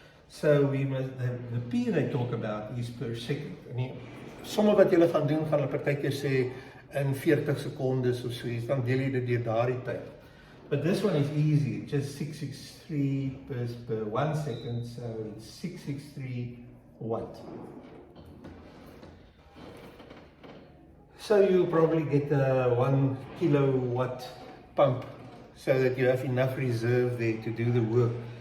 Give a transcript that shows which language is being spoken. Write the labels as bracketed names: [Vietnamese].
[English] So we must, the P they talk about is per second. [Afrikaans] En die somme wat julle gaan doen, gaan hulle partykeer sê in 40 sekondes of so, dan deel jy dit deur daardie tyd. [English] But this one is easy, just 663 per 1 second, so it's 663 watt. So you'll probably get a 1 kilowatt pump so that you have enough reserve there to do the work.